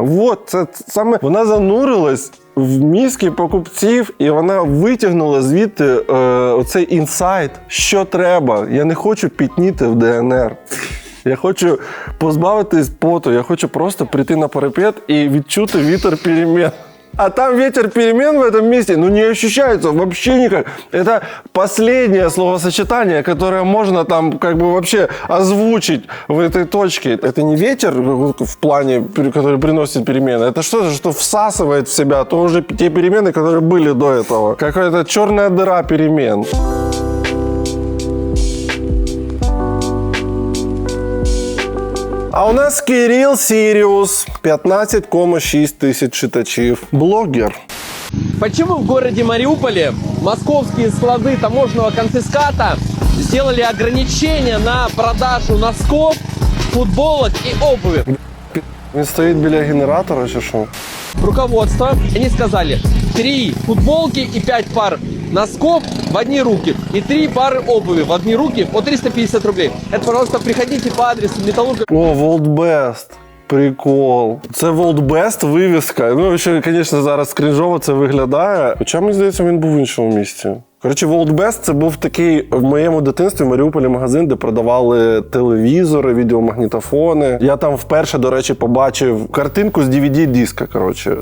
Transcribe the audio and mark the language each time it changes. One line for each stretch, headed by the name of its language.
Ukrainian: Вот, це саме вона занурилась в мізки покупців, і вона витягнула звідти оцей інсайт, що треба. Я не хочу пітніти в ДНР. Я хочу позбавитись поту, я хочу просто прийти на парапет и відчути вітер перемен.
Russian: А там ветер перемен в этом месте, ну, не ощущается вообще никак. Это последнее словосочетание, которое можно там как бы вообще озвучить в этой точке. Это не ветер в плане, который приносит перемены, это что-то, что всасывает в себя то уже те перемены, которые были до этого. Какая-то черная дыра перемен. А у нас Кирилл Сириус, 15,6 тысяч читачів, блогер. Почему в городе Мариуполе московские склады таможенного конфиската сделали ограничения на продажу носков, футболок и обуви?
Ukrainian: Він стоїть біля генератора чи що?
Russian: Руководство, они сказали, 3 футболки и 5 пар носков в одни руки и 3 пары обуви в одни руки по 350 рублей. Это, пожалуйста, приходите по адресу Металлурга.
Ukrainian: О, World Best. Прикол. Це World Best вивіска. Ну, ще, звісно, зараз крінжово це виглядає. Хоча, мені здається, він був в іншому місці. Коротше, World Best – це був такий в моєму дитинстві в Маріуполі магазин, де продавали телевізори, відеомагнітофони. Я там вперше, до речі, побачив картинку з DVD-диска, коротше.